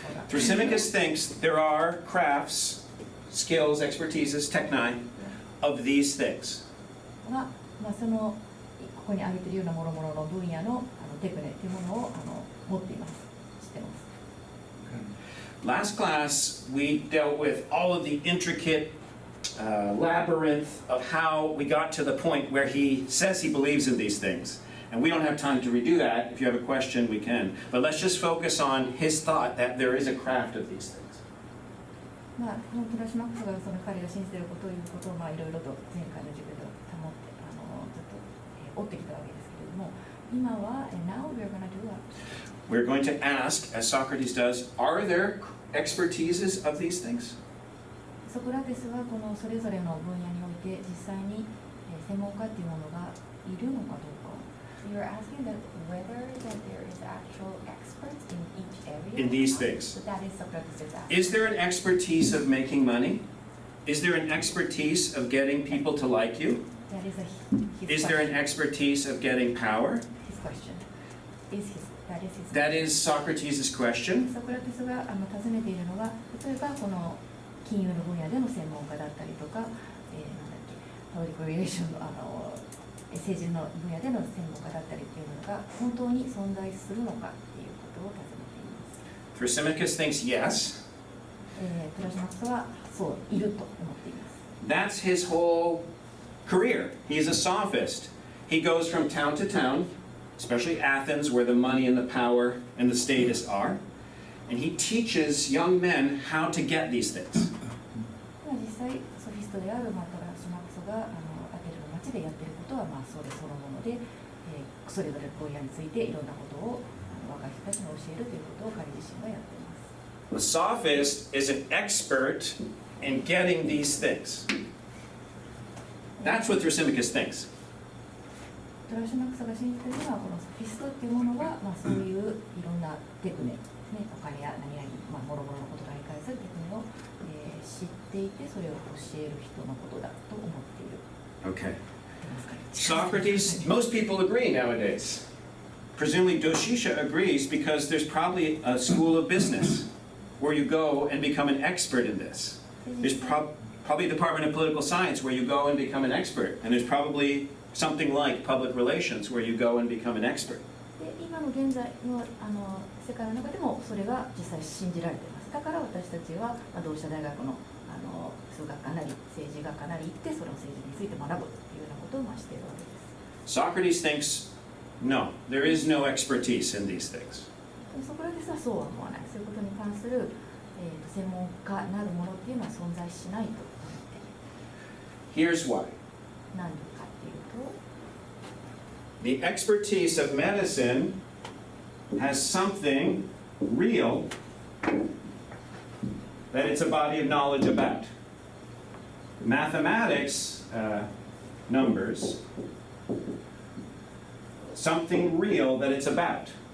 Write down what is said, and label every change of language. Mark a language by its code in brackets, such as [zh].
[en] Thrasymachus thinks there are crafts, skills, expertises, techni, of these things. [ja] は、そのここに挙げているような諸々の分野のテクネというものを持っています。知ってます。 [en] Last class, we dealt with all of the intricate labyrinth of how we got to the point where he says he believes in these things. And we don't have time to redo that. If you have a question, we can. But let's just focus on his thought that there is a craft of these things. [ja] このトラシマックスがその彼が信じていることをいうことをいろいろと前回の授業で保ってずっと追ってきたわけですけれども、今は [en] now we're going to do what? We're going to ask, as Socrates does, are there expertises of these things? [ja] ソクラテスはこのそれぞれの分野において実際に専門家っていうものがいるのかどうか。 [en] You're asking that whether that there is actual experts in each area? In these things. So that is Socrates' asking. Is there an expertise of making money? Is there an expertise of getting people to like you? That is his Is there an question. expertise of getting power? His question. That is his That is Socrates' question. [ja] ソクラテスが尋ねているのは、例えばこの金融の分野での専門家だったりとか、なんだっけ、パブリックリレーションの政治の分野での専門家だったりっていうのが本当に存在するのかっていうことを尋ねています。 [en] Thrasymachus thinks yes. [ja] プラシマクスはそういると思っています。 [en] That's his whole career. He's a sophist. He goes from town to town, especially Athens, where the money and the power and the status are, and he teaches young men how to get these things. [ja] 実際ソフィストであるプラシマクスがアテネの町でやっていることはそれそのもので、それぞれの分野についていろんなことを若い人たちに教えるということを彼自身がやっています。 [en] The sophist is an expert in getting these things. That's what Thrasymachus thinks. [ja] トラシマクスが信じているのはこのソフィストっていうものは、そういういろんなテクニック、お金や何々、もろもろのことが理解するテクニックを、知っていてそれを教える人のことだと思っている。 [en] Okay. Socrates, most people agree nowadays. Presumably Doshisha agrees because there's probably a school of business where you go and become an expert in this. There's probably a department of political science where you go and become an expert. And there's probably something like public relations where you go and become an expert. [ja] で今の現在の世界の中でもそれが実際信じられています。だから私たちは同志社大学の数学科なり政治学科なり行ってその政治について学ぶというようなことをしているわけです。 [en] Socrates thinks, no, there is no expertise in these things. [ja] ソクラテスはそうは思わない。そういうことに関する、専門家なるものっていうのは存在しないと思っている。 [en] Here's why. [ja] 何かっていうと [en] The expertise of medicine has something real that it's a body of knowledge about. Mathematics, numbers, something real that it's about.